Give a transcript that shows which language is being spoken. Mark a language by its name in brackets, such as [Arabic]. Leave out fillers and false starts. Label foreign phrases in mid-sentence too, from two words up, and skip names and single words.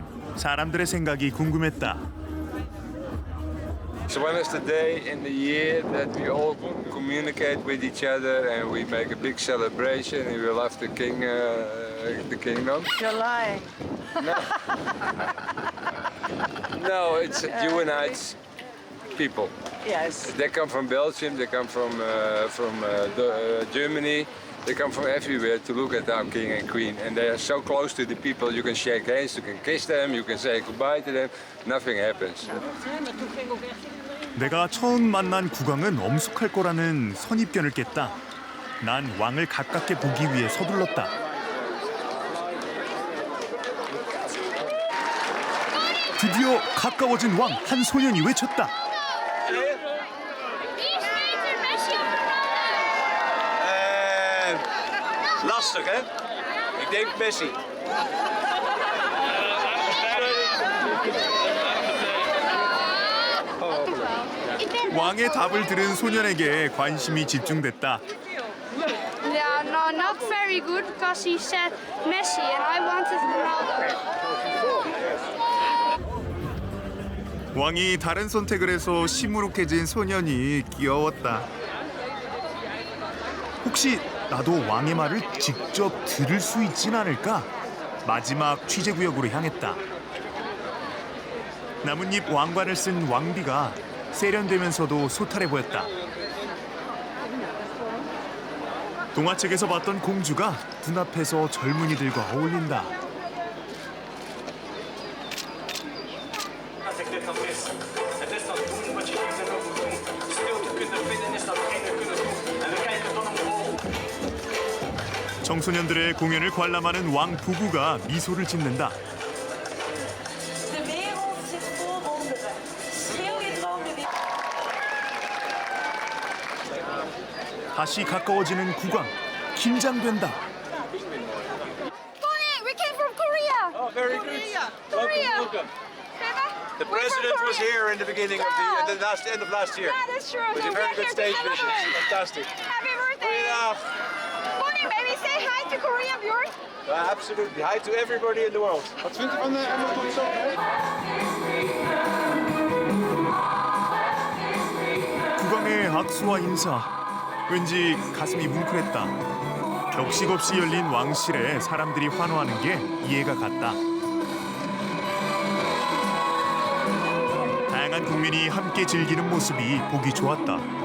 [Korean] 사람들의 생각이 궁금했다. [English] So when is the day in the year that we all communicate with each other and we make a big celebration and we love the king, the kingdom? You're lying. No. No, it unites people. Yes. They come from Belgium, they come from Germany, they come from everywhere to look at our king and queen. And they are so close to the people, you can shake hands, you can kiss them, you can say goodbye to them, nothing happens. [Korean] 내가 처음 만난 국왕은 엄숙할 거라는 선입견을 깼다. 난 왕을 가깝게 보기 위해 서둘렀다. 드디어 가까워진 왕, 한 소년이 외쳤다. [Dutch] Lastig, hè? Ik denk Messi. [Korean] 왕의 답을 들은 소년에게 관심이 집중됐다. [English] Yeah, no, not very good because he said Messi and I wanted Ronaldo. [Korean] 왕이 다른 선택을 해서 시무룩해진 소년이 귀여웠다. 혹시 나도 왕의 말을 직접 들을 수 있진 않을까? 마지막 취재구역으로 향했다. 나뭇잎 왕관을 쓴 왕비가 세련되면서도 소탈해 보였다. 동화책에서 봤던 공주가 눈앞에서 젊은이들과 어울린다. [Dutch] Als ik dit dan mis, het is dan doen wat je niet in moet doen. Stilte kunnen vinden is datgene kunnen doen. En we kijken dan omhoog. [Korean] 청소년들의 공연을 관람하는 왕 부부가 미소를 짓는다. [Dutch] De wereld zit vol wonderen. Schreeuw je dromen weer. [Korean] 다시 가까워지는 국왕. 긴장된다. [English] Koning, we came from Korea. Oh, very good. Korea. Welcome. The president was here in the beginning of the end of last year. Yeah, that's true. With So a very we're good here to stage visit. celebrate. Fantastic. Happy birthday. Goeiedag. Koning, maybe say hi to Korea, Bjorn. Absolutely. Hi to everybody in the world. [Dutch] Wat vindt u van de [Korean] 국왕의 악수와 인사. 왠지 가슴이 뭉클했다. 격식 없이 열린 왕실에 사람들이 환호하는 게 이해가 갔다. 다양한 국민이 함께 즐기는 모습이 보기 좋았다.